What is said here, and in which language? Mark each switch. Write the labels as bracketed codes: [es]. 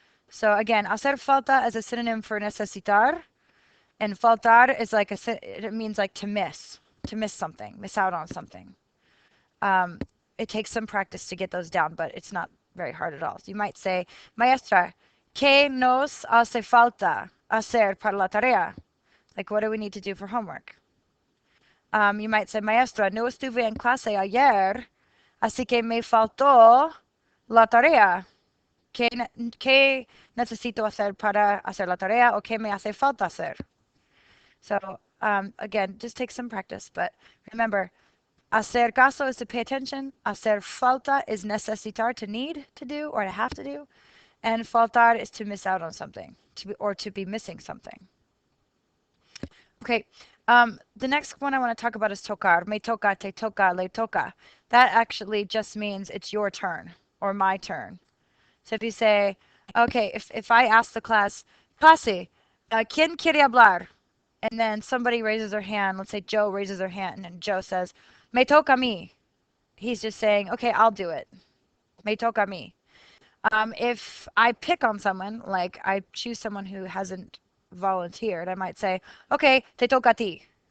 [en] So again, hacer falta is a synonym for necesitar, and faltar is like it means like to miss something, miss out on something. Um, it takes some practice to get those down, but it's not very hard at all. So you might say, [es] maestra, ¿qué nos hace falta hacer para la tarea? [en] Like, what do we need to do for homework? [es] You might say, maestra, no estuve en clase ayer, así que me faltó la tarea. ¿Qué necesito hacer para hacer la tarea o qué me hace falta hacer? [en] So, again, just take some practice, but remember, hacer caso is to pay attention. Hacer falta is necesitar, to need to do or to have to do. And faltar is to miss out on something, or to be missing something. Okay, the next one I want to talk about is tocar. [es] Me toca, te toca, le toca. [en] That actually just means it's your turn or my turn. So if you say, okay, if I ask the clase, [es] ¿quién quiere hablar? [en] And then somebody raises their hand, let's say Joe raises their hand, and Joe says, [es] me toca a mí. [en] He's just saying, okay, I'll do it. [es] Me toca a mí. [en] If I pick on someone, like I choose someone who hasn't volunteered, I might say, okay, [es] te toca a ti.